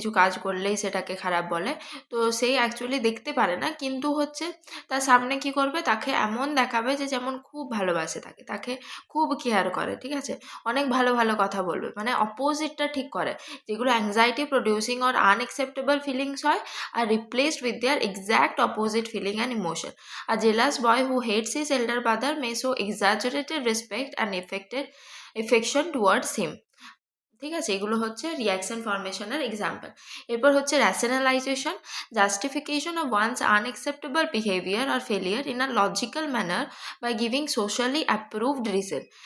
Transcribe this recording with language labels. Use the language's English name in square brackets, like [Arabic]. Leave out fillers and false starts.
[Bangla] কিছু কাজ করলেই সেটাকে খারাপ বলে. তো সেই অ্যাকচুয়ালি দেখতে পারে না, কিন্তু হচ্ছে তার সামনে কি করবে, তাকে এমন দেখাবে যে যেমন খুব ভালোবাসে, তাকে খুব কেয়ার করে. ঠিক আছে? অনেক ভালো ভালো কথা বলবে, মানে অপোজিটটা ঠিক করে. যেগুলো anxiety producing or unacceptable feelings হয় আর [English] Replaced with their exact opposite feeling and emotion. A jealous boy who hates his elder brother may show exaggerated respect and affection towards him. [Bangla] ঠিক আছে, এগুলো হচ্ছে রিয়াকশন ফরমেশনের এক্সাম্পল। এরপর হচ্ছে [English] Rationalisation, justification of one's unacceptable behaviour or failure in a logical manner by giving socially approved reason.